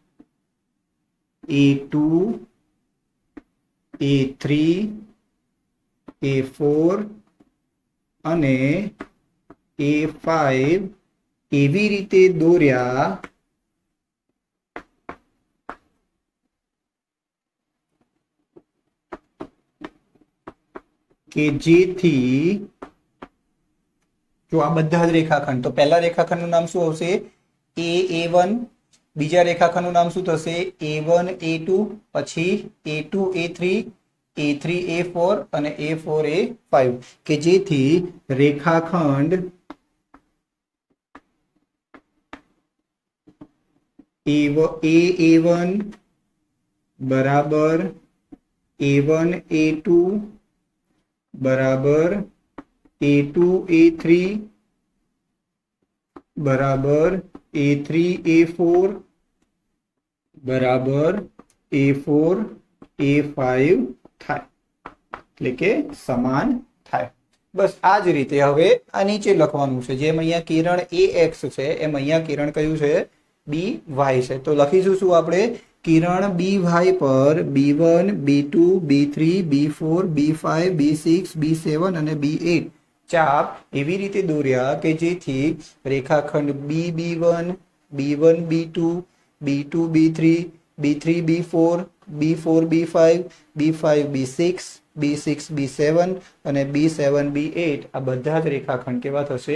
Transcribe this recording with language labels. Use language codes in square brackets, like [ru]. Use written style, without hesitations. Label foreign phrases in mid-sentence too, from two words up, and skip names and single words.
[gu] A2, A3, A4 અને A5 એવી રીતે દોર્યા કે જેથી જો આ બધા જ રેખાખંડ, તો પહેલા રેખાખંડનું નામ શું આવશે? A1, બીજા રેખાખંડનું નામ શું થશે? A1, A2, પછી A2, A3, A3, A4 અને A4, A5 કે જેથી રેખાખંડ A1 બરાબર A1, A2 બરાબર A2, A3 બરાબર A3, A4 બરાબર A4, A5 થાય, એટલે કે સમાન થાય. બસ આ જ રીતે હવે આ નીચે લખવાનું છે. જેમ અહીંયા કિરણ AX છે એમ અહીંયા કિરણ કયું છે? BY છે. તો લખીશું શું આપણે? કિરણ BY પર B1, B2, B3, B4, B5, B6, B7 અને B8 ચાપ એવી રીતે દોર્યા કે જેથી રેખાખંડ B1, B1, B2, B2, B3, B3, B4, B4, B5, B5, B6, B6, B7 અને B7, B8 આ બધા જ રેખાખંડ કેવા થશે?